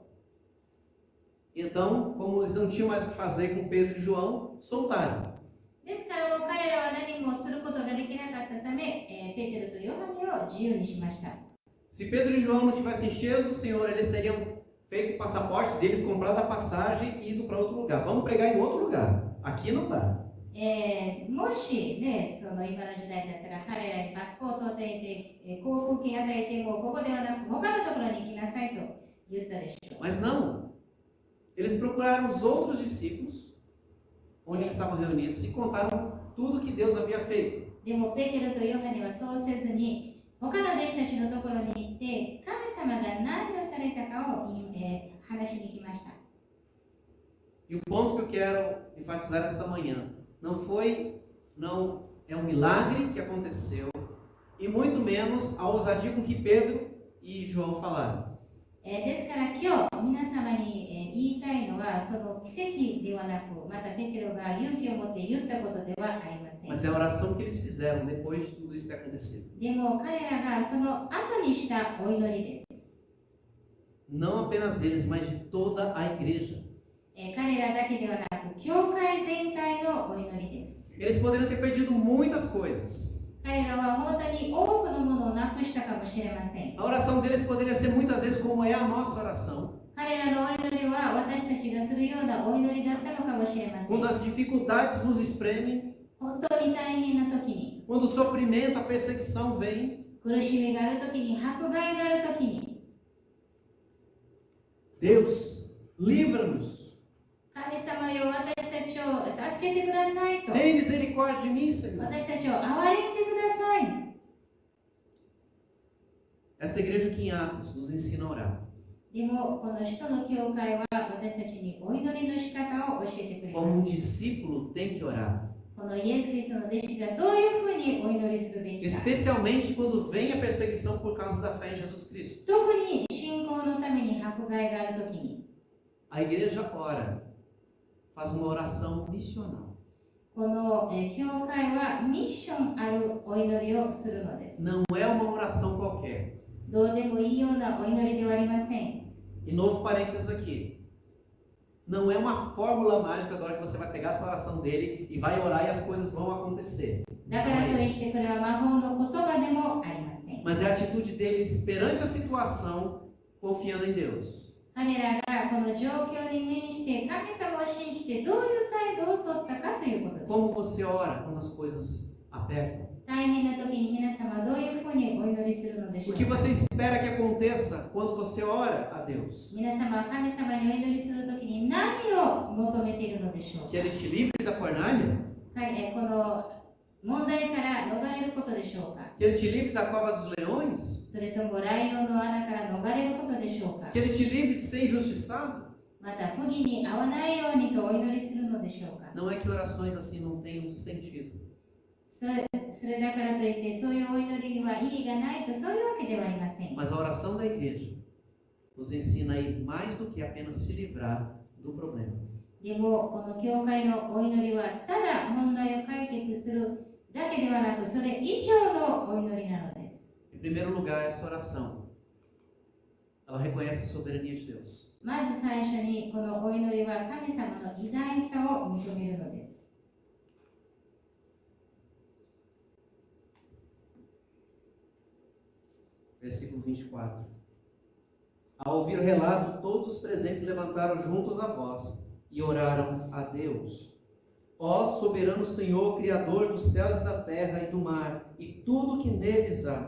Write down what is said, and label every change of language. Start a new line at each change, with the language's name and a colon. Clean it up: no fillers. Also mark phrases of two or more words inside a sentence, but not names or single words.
Portuguese: Então, como eles não tinham mais o que fazer com Pedro e João, soltaram.
Japanese: ですからもう彼らは何もすることができなかったため、ペテロとヨハネを自由にしました。
Portuguese: Se Pedro e João não tivessem cheios do Senhor, eles teriam feito o passaporte deles, comprado a passagem e ido para outro lugar. Vamos pregar em outro lugar. Aqui não dá.
Japanese: もしね、その今の時代だったら彼らにパスポートを与えて、航空券与えてもここではなく他のところに行きなさいと言ったでしょう。
Portuguese: Mas não. Eles procuraram os outros discípulos, onde eles estavam reunidos, e contaram tudo que Deus havia feito.
Japanese: でもペテロとヨハネはそうせずに他の弟子たちのところに行って神様が何をされたかを話しに来ました。
Portuguese: E o ponto que eu quero enfatizar essa manhã não é um milagre que aconteceu, e muito menos a ousadia com que Pedro e João falaram.
Japanese: ですから今日皆様に言いたいのはその奇跡ではなく、またペテロが勇気を持って言ったことではありません。
Portuguese: Mas é a oração que eles fizeram depois de tudo isso ter acontecido.
Japanese: でも彼らがその後にしたお祈りです。
Portuguese: Não apenas deles, mas de toda a igreja.
Japanese: 彼らだけではなく、教会全体のお祈りです。
Portuguese: Eles poderiam ter perdido muitas coisas.
Japanese: 彼らは本当に多くのものをなくしたかもしれません。
Portuguese: A oração deles poderia ser muitas vezes como é a nossa oração.
Japanese: 彼らのお祈りは私たちがするようなお祈りだったのかもしれません。
Portuguese: Quando as dificuldades nos espremem,
Japanese: 本当に大変な時に、
Portuguese: quando o sofrimento, a perseguição vem,
Japanese: 苦しみがある時に、迫害がある時に、
Portuguese: Deus, livra-nos.
Japanese: 神様よ、私たちを助けてくださいと。
Portuguese: Tem misericórdia de mim, Senhor.
Japanese: 私たちを憐れんでください。
Portuguese: Essa igreja aqui em Atos nos ensina a orar.
Japanese: でも、この使徒の教会は私たちにお祈りの仕方を教えてくれ
Portuguese: Como
Japanese: ま
Portuguese: um
Japanese: す。
Portuguese: discípulo tem que orar.
Japanese: このイエス・キリストの弟子がどういうふうにお祈りするべきか。
Portuguese: Especialmente quando vem a perseguição por causa da fé em Jesus Cristo.
Japanese: 特に信仰のために迫害がある時に、
Portuguese: A igreja ora, faz uma oração missional.
Japanese: この教会はミッションあるお祈りをするのです。
Portuguese: Não é uma oração qualquer.
Japanese: どうでもいいようなお祈りではありません。
Portuguese: E novo parênteses aqui. Não é uma fórmula mágica agora que você vai pegar essa oração dele e vai orar e as coisas vão acontecer.
Japanese: だからといってこれは魔法の言葉でもありません。
Portuguese: Mas é a atitude deles perante a situação, confiando em Deus.
Japanese: 彼らがこの状況に面して神様を信じてどういう態度を取ったかということです。
Portuguese: Como você ora quando as coisas apertam?
Japanese: 大変な時に皆様どういうふうにお祈りするのでしょ
Portuguese: O
Japanese: う
Portuguese: que
Japanese: か。
Portuguese: você espera que aconteça quando você ora a Deus?
Japanese: 皆様は神様にお祈りする時に何を求めているのでしょう
Portuguese: Que
Japanese: か。
Portuguese: Ele te livre da fornalha?
Japanese: この問題から逃れることでしょうか。
Portuguese: Que Ele te livre da cova dos leões?
Japanese: それともライオンの穴から逃れることでしょうか。
Portuguese: Que Ele te livre de ser injustiçado?
Japanese: また不義に遭わないようにとお祈りするのでしょうか。
Portuguese: Não é que orações assim não tenham sentido.
Japanese: それだからといってそういうお祈りには意義がないとそういうわけではありません。
Portuguese: Mas a oração da igreja nos ensina a ir mais do que apenas se livrar do problema.
Japanese: でもこの教会のお祈りはただ問題を解決するだけではなくそれ以上のお祈りなのです。
Portuguese: Em primeiro lugar, essa oração, ela reconhece a soberania de Deus.
Japanese: まず最初にこのお祈りは神様の偉大さを認めるのです。
Portuguese: Versículo 24. Ao ouvir o relato, todos os presentes levantaram juntos a voz e oraram a Deus. Ó soberano Senhor, Criador dos céus e da terra e do mar, e tudo que neles há.